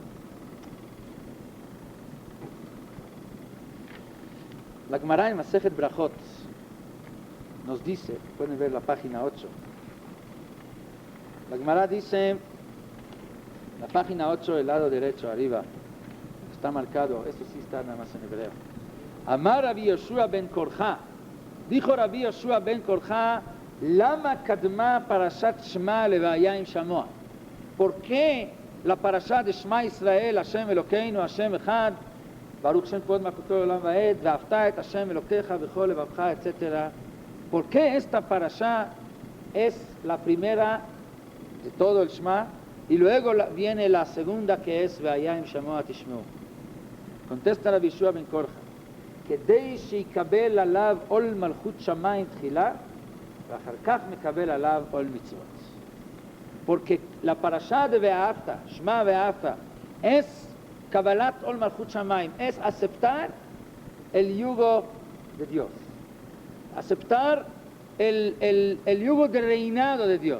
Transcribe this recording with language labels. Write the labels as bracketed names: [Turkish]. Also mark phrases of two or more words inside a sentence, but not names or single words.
[Spanish] La Gemara en Masejet Brachot nos dice, pueden ver la página 8, la Gemara dice, La página 8, el lado derecho, arriba, está marcado, esto sí está nada más en hebreo. [Hebrew] אמר רבי יהושע בן קרחה, [Spanish] dijo Rabbi Yoshua ben Korja, [Hebrew] למה קדמה פרשת שמע לוהיה אם שמוע. [Spanish] ¿Por qué la parashat de [Hebrew] שמע ישראל, השם אלוקינו, השם אחד, ברוך שם כבוד מלכותו עולם ועד, ואהבת את השם אלוקיך בכל לבבך, [Spanish] etc.? ¿Por qué esta parashat es la primera de todo el Shema y luego viene la segunda que es [Hebrew] והיה אם שמוע תשמעו? [Spanish] Contesta Rabbi Yoshua ben Korja, [Hebrew] כדי שיקבל עליו עול מלכות שמיים תחילה, ואחר כך מקבל עליו עול מצוות. [Spanish] Porque la parashá de Ve'afta, [Hebrew] שמע ואהבת, [Spanish] es [Hebrew] קבלת עול מלכות שמיים, [Spanish] es aceptar el yugo de Dios, aceptar el yugo de reinado de Dios.